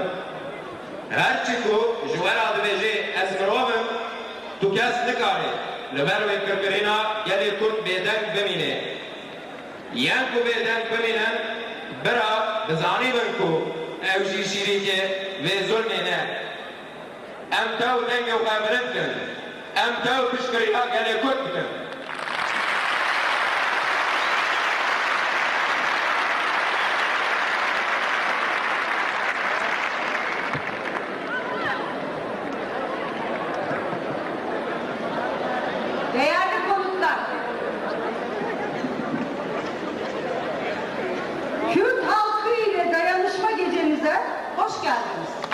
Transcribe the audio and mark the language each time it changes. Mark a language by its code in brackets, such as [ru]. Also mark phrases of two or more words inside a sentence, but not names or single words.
[ku] Her çi ku ji we re dibêje ez mirovim, tu kes nikarî li ber wê kirkirîna gelê Kurd bêdeng bimîne. Yên ku bêdeng bimînin, bira dizanîbin ku ew jî şîrîkê vê zulmê ne. Em tew dengê xwe bilind kin, em tew piştgiriya gelê Kurd bikin. [tr] Değerli konuklar, Kürt halkı ile dayanışma gecemize hoş geldiniz.